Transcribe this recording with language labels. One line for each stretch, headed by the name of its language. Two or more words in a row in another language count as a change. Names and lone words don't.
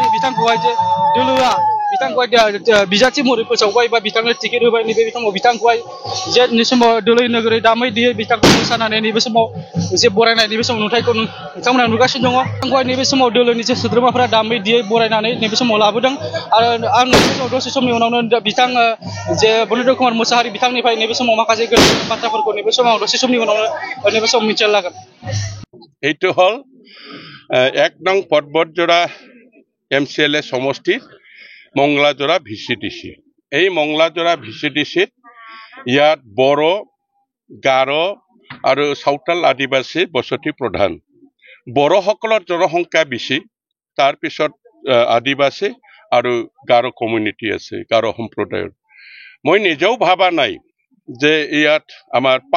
Bodo: बिथांखौहाय जे दोलोआ बिथांखौहाय बिजाथि महरै फोसावबाय बा बिथांनो टिकेट होबाय नैबे समाव बिथांखौहाय जे नै समाव दोलै नोगोरै दामै देयै बिथांखौ मोसानानै नैबे समाव जे बरायनाय नैबे समाव नुथायखौ नोंथांमोना नुगासिनो दङ बिथांखौहाय नैबे समाव दोलोनि जे सोद्रोमाफोरा दामै देयै बरायनानै नैबे समाव लाबोदों आरो आं दसे समनि उनावनो बिथां जे बनेन्द्र कुमार मोसाहारि बिथांनिफ्राय नैबे समाव माखासे गोनां बाथ्राफोरखौ नैबे समाव दसे समनि उनावनो नैबे समाव मिथिना लागोन
Assamese: এইটো হল 1 নং পদবজৰা MCLA সমষ্টি মংলাজৰা VCDC এই মংলাজৰা VCDCত ইয়াত বড়ো গাৰো আৰু সাঁওতাল আদিবাসী বসতি প্ৰধান বড়োসকলৰ জনসংখ্যা বেছি তাৰ পিছত আদিবাসী আৰু গাৰো কমিউনিটি আছে গাৰো সম্প্ৰদায়ৰ মই নিজেও ভাবা নাই যে ইয়াত আমাৰ